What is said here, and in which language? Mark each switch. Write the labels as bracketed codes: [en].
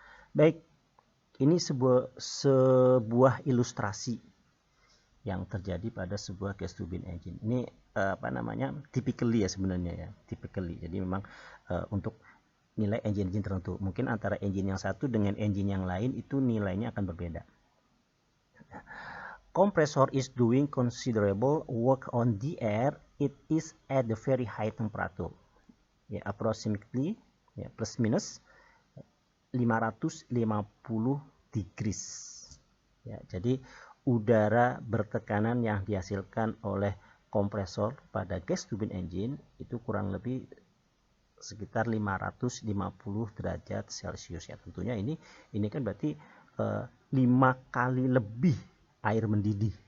[id] Baik, ini sebuah ilustrasi yang terjadi pada sebuah gas turbine engine. Ini typically ya sebenarnya ya, typically. Jadi memang untuk nilai engine tertentu. Mungkin antara engine yang satu dengan engine yang lain itu nilainya akan berbeda. [en] Compressor is doing considerable work on the air. It is at the very high temperature. Ya, approximately ya, plus minus 550 degrees. [id] Ya, jadi udara bertekanan yang dihasilkan oleh kompresor pada gas turbine engine itu kurang lebih sekitar 550 derajat Celcius ya. Tentunya ini kan berarti 5 kali lebih air mendidih.